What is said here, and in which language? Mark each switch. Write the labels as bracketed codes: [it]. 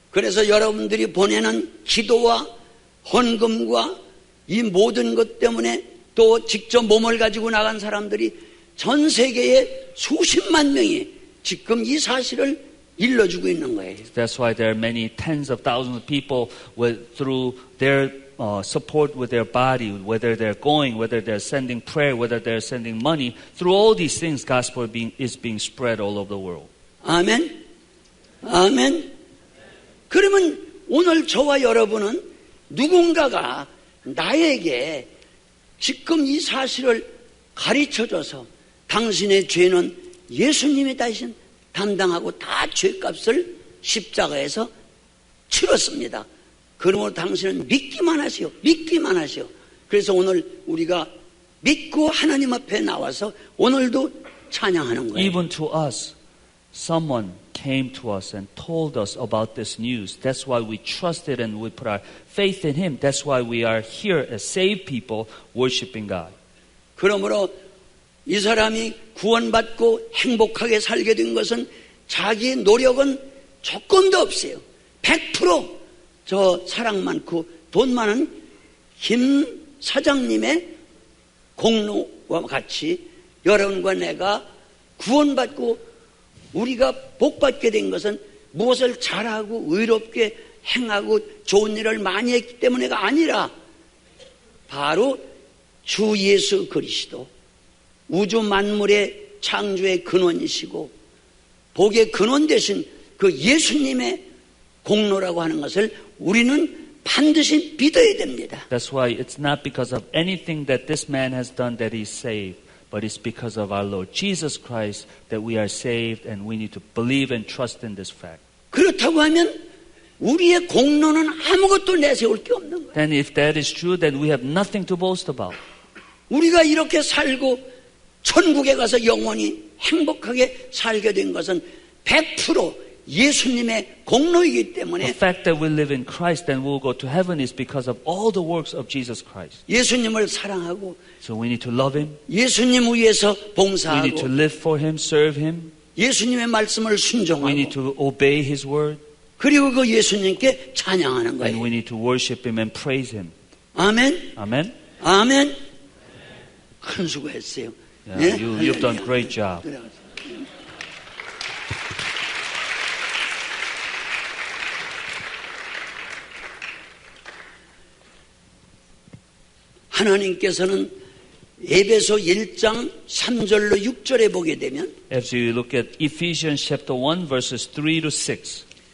[ko] 그래서 여러분들이 보내는 기도와 헌금과 이 모든 것 때문에 또 직접 몸을 가지고 나간 사람들이 전 세계에 수십만 명이 지금 이 사실을 일러주고 있는 거예요. [en] That's why there are many tens of thousands of people through their support with their body, whether they're going, whether they're sending prayer, whether they're sending money. Through all these things, gospel is being spread all over the world. [ko] 아멘. 아멘. 그러면 오늘 저와 여러분은 누군가가 나에게 지금 이 사실을 가르쳐줘서 당신의 죄는 예수님이 대신 담당하고 다 죄값을 십자가에서 치렀습니다. 그러므로 당신은 믿기만 하시오. 믿기만 하시오. 그래서 오늘 우리가 믿고 하나님 앞에 나와서 오늘도 찬양하는 거예요. [en] Even to us, someone came to us and told us about this news. That's why we trusted and we put our faith in Him. That's why we are here as saved people worshiping God. [ko] 그러므로 이 사람이 구원받고 행복하게 살게 된 것은 자기 노력은 조금도 없어요. 100% 저 사랑 많고 돈 많은 김 사장님의 공로와 같이 여러분과 내가 구원받고 우리가 복받게 된 것은 무엇을 잘하고 의롭게 행하고 좋은 일을 많이 했기 때문에가 아니라 바로 주 예수 그리스도 우주 만물의 창조의 근원이시고 복의 근원 되신 그 예수님의 공로라고 하는 것을 우리는 반드시 믿어야 됩니다. [en] That's why it's not because of anything that this man has done that he's saved, but it's because of our Lord Jesus Christ that we are saved, and we need to believe and trust in this fact. [ko] 그렇다고 하면 우리의 공로는 아무것도 내세울 게 없는 거예요. [en] Then if that is true, then we have nothing to boast about. [ko] 우리가 이렇게 살고 천국에 가서 영원히 행복하게 살게 된 것은 100% 예수님의 공로이기 때문에 [en] The fact that we live in Christ and will go to heaven is because of all the works of Jesus Christ. [ko] 예수님을 사랑하고 [en] So we need to love Him. [ko] 예수님 위해서 [en] We need to live for Him, serve Him. [ko] 예수님의 말씀을 [en] We need [ko] 순종하고 [en] to obey His word. [ko] 그리고 그 예수님께 찬양하는 [en] And [ko] 거예요. [en] we need to worship Him and praise Him. [ko] 아멘. [en] Amen? [ko] 아멘. 큰 수고했어요. [en] Yeah, you've done a great job. [ko] 하나님께서는 에베소 1장 3절로 6절에 보게 되면 [en] As you look at Ephesians chapter 1 verses 3 to 6.